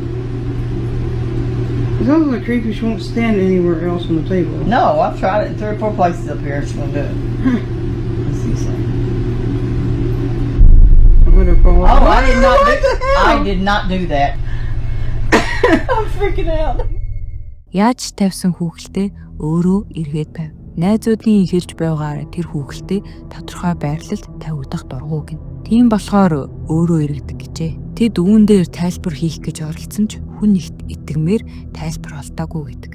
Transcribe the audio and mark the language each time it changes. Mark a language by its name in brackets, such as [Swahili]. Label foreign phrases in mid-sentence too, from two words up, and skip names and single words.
[English] It's also creepy she won't stand anywhere else on the table. No, I've tried it in 3 or 4 places up here and she won't do it. Let's see something. Oh, I did not do that. I'm freaking out. [Mongolian] Яаж тавьсан хүүхэлдээ өөрөө эргээд байв. Найзуудын хэлж байгаагаар тэр хүүхэлдээ тодорхой байрлалд тавигдах дургуй гин. Тийм болохоор өөрөө эргэдэг гэжээ. Тэд үүн дээр тайлбар хийх гэж оролцсон ч хүн ихт итгэмээр тайлбар олдоогүй гэдэг.